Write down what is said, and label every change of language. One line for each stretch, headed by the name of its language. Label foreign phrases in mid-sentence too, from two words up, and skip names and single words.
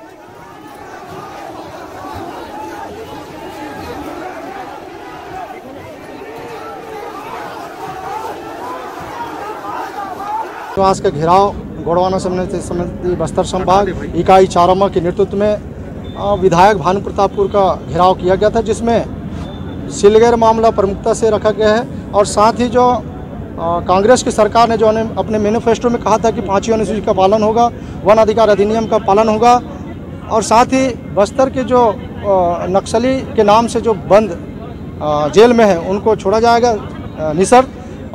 Hindi: निवास का घेराव गोड़वाना समिति बस्तर संभाग इकाई चारामा के नेतृत्व में विधायक भानु प्रतापपुर का घेराव किया गया था, जिसमें सिलगेर मामला प्रमुखता से रखा गया है। और साथ ही जो कांग्रेस की सरकार ने जो अपने मैनिफेस्टो में कहा था कि 5वीं अनुसूची का पालन होगा, वन अधिकार अधिनियम का पालन होगा, और साथ ही बस्तर के जो नक्सली के नाम से जो बंद जेल में है उनको छोड़ा जाएगा निशर्त।